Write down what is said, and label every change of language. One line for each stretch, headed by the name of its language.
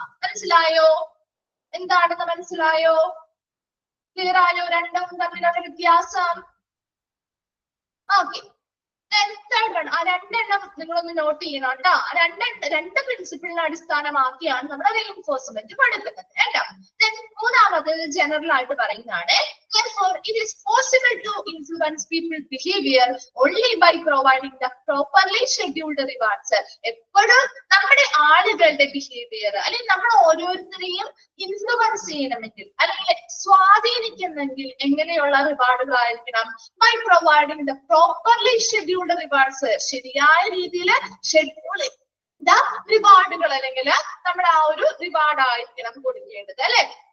Malayalam: മനസ്സിലായോ? എന്താണെന്ന് മനസ്സിലായോ? ക്ലിയർ ആയോ? രണ്ടും തമ്മിലുള്ള വ്യത്യാസം. ഓക്കെ, ആ രണ്ടെണ്ണം നിങ്ങളൊന്ന് നോട്ട് ചെയ്യണം കേട്ടോ. രണ്ട് പ്രിൻസിപ്പിളിനെ അടിസ്ഥാനമാക്കിയാണ് നമ്മൾ റീഇൻഫോഴ്സ്മെന്റ് പഠിക്കുന്നത് കേട്ടോ. മൂന്നാമത് ജനറൽ ആയിട്ട് പറയുന്നതാണ്
English: therefore it is possible to influence people's behavior only by providing the properly scheduled rewards.
Malayalam: എപ്പോഴും നമ്മുടെ ആളുകളുടെ ബിഹേവിയർ അല്ലെങ്കിൽ നമ്മൾ ഓരോരുത്തരെയും ഇൻഫ്ലുവൻസ് ചെയ്യണമെങ്കിൽ അല്ലെങ്കിൽ സ്വാധീനിക്കുന്നെങ്കിൽ എങ്ങനെയുള്ള റിവാർഡുകളായിരിക്കണം?
English: By providing the properly scheduled rewards.
Malayalam: ശരിയായ രീതിയിൽ ഷെഡ്യൂൾ റിവാർഡുകൾ അല്ലെങ്കിൽ നമ്മുടെ ആ ഒരു റിവാർഡ് ആയിരിക്കണം കൊടുക്കേണ്ടത് അല്ലെ.